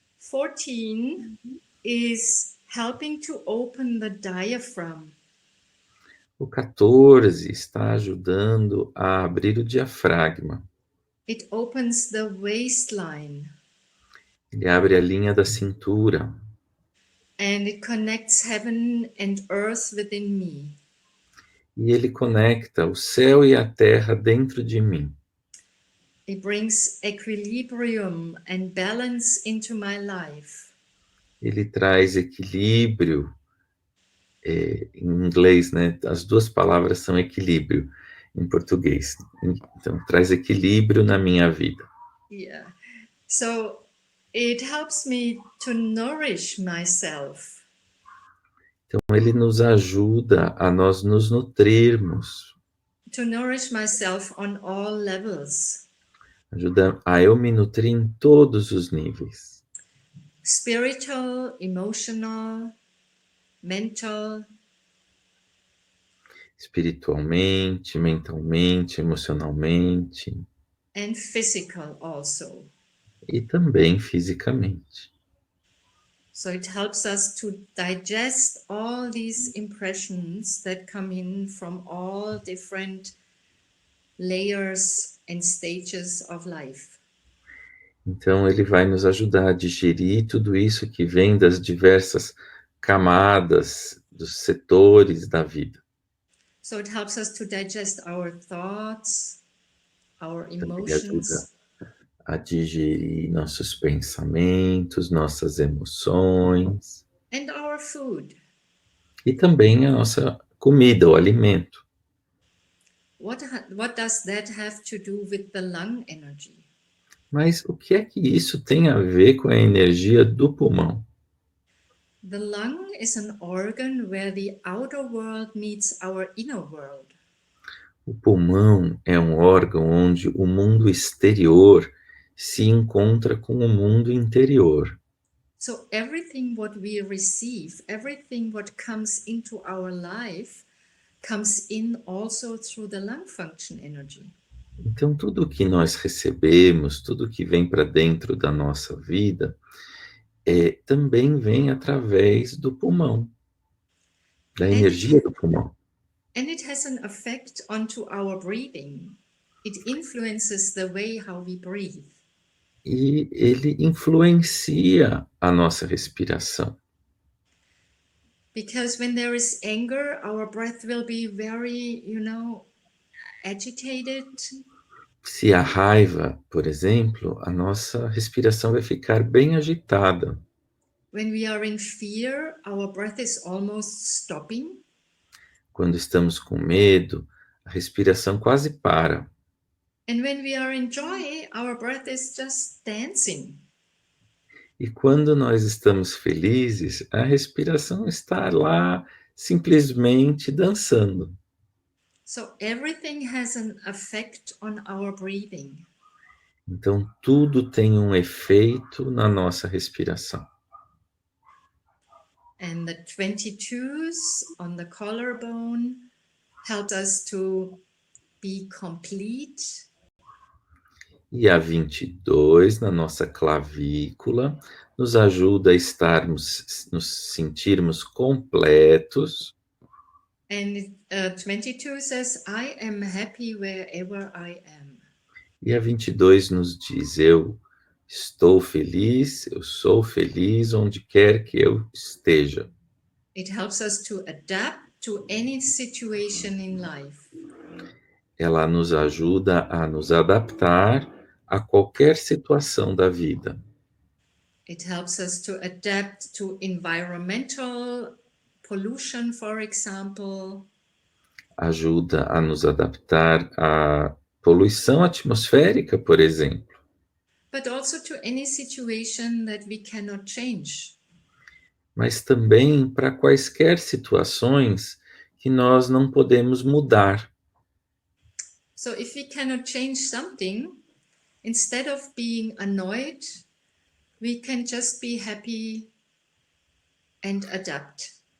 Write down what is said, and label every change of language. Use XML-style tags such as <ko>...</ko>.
<en>14 is helping to open the diaphragm.</en> <pt>O 14 está ajudando a abrir o diafragma.</pt> <en>It opens the waistline.</en> <pt>Ele abre a linha da cintura.</pt> <en>And it connects heaven and earth within me.</en> <pt>E ele conecta o céu e a terra dentro de mim.</pt> <en>It brings equilibrium and balance into my life.</en> <pt>Ele traz equilíbrio. Em inglês, as duas palavras são equilíbrio em português. Então, traz equilíbrio na minha vida.</pt> <en>Yeah. So it helps me to nourish myself.</en> <pt>Então, ele nos ajuda a nós nos nutrirmos,</pt> <en>To nourish myself on all levels.</en> <pt>ajuda a eu me nutrir em todos os níveis.</pt> <en>Spiritual, emotional, mental,</en> <pt>Espiritualmente, mentalmente, emocionalmente</pt> <en>and physical also.</en> <pt>e também fisicamente.</pt> <en>So it helps us to digest all these impressions that come in from all different layers and stages of life.</en> <pt>Então, ele vai nos ajudar a digerir tudo isso que vem das diversas camadas, dos setores da vida.</pt> <en>So it helps us to digest our thoughts, our</en> <pt>Também ajuda</pt> <en>emotions,</en> <pt>a digerir nossos pensamentos, nossas emoções</pt> <en>and our food.</en> <pt>e também a nossa comida, o alimento.</pt> <en>What does that have to do with the lung energy?</en> <pt>Mas o que é que isso tem a ver com a energia do pulmão?</pt> <en>The lung is an organ where the outer world meets our inner world.</en> <pt>O pulmão é um órgão onde o mundo exterior se encontra com o mundo interior.</pt> <en>So everything what we receive, everything what comes into our life comes in also through the lung function energy.</en> <pt>Então, tudo que nós recebemos, tudo que vem para dentro da nossa vida, também vem através do pulmão, da energia do pulmão.</pt> <en>And it has an effect onto our breathing. It influences the way how we breathe.</en> <pt>E ele influencia a nossa respiração.</pt> <en>Because when there is anger, our breath will be very, agitated.</en> <pt>Se há raiva, por exemplo, a nossa respiração vai ficar bem agitada.</pt> <en>When we are in fear, our breath is almost stopping.</en> <pt>Quando estamos com medo, a respiração quase para.</pt> <en>And when we are in joy, our breath is just dancing.</en> <pt>E quando nós estamos felizes, a respiração está lá simplesmente dançando.</pt> <en>So everything has an effect on our breathing.</en> <pt>Então, tudo tem um efeito na nossa respiração.</pt> <en>And the 22s on the collarbone help us to be complete.</en> <pt>E a 22 na nossa clavícula nos ajuda a nos sentirmos completos.</pt> <en>And 22 says, I am happy wherever I am.</en> <pt>E a 22 nos diz, eu estou feliz, eu sou feliz onde quer que eu esteja.</pt> <en>It helps us to adapt to any situation in life.</en> <pt>Ela nos ajuda a nos adaptar a qualquer situação da vida.</pt> <en>It helps us to adapt to environmental pollution, for example.</en> <pt>Ajuda a nos adaptar à poluição atmosférica, por exemplo.</pt> <en>But also to any situation that we cannot change.</en> <pt>Mas também para quaisquer situações que nós não podemos mudar.</pt> <en>So if we cannot change something, instead of being annoyed, we can just be happy and adapt.</en>